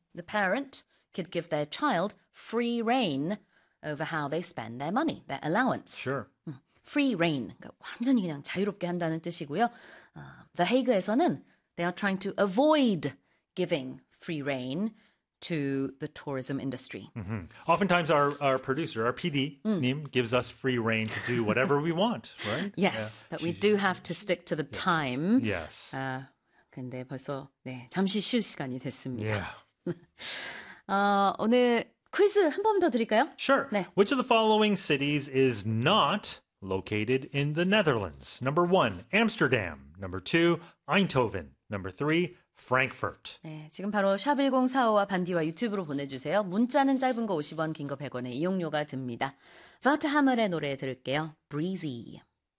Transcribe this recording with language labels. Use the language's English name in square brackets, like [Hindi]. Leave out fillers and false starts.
[English] The parent could give their child free rein over how they spend their money, their allowance. Sure. Free rein. [Korean] 그러니까 완전히 그냥 자유롭게 한다는 뜻이고요. [English] The Hague에서는 they are trying to avoid giving free rein to the tourism industry. Mm-hmm. Oftentimes our producer, our PD님, gives us free rein to do whatever we want, right? Yes, yeah. But we do have to stick to the time. Yes. [Korean] 근데 벌써 잠시 쉴 시간이 됐습니다. [English] Yeah. [Korean] 오늘 퀴즈 한 번 더 드릴까요? [English] Sure. 네. Which of the following cities is not located in the Netherlands? Number one, Amsterdam. Number two, Eindhoven. Number three, Frankfurt. [Korean] 네, 지금 바로 샵1045와 반디와 유튜브로 보내주세요. 문자는 짧은 거 50원, 긴 거 100원의 이용료가 듭니다. 버트하멜의 노래 들을게요. Breezy.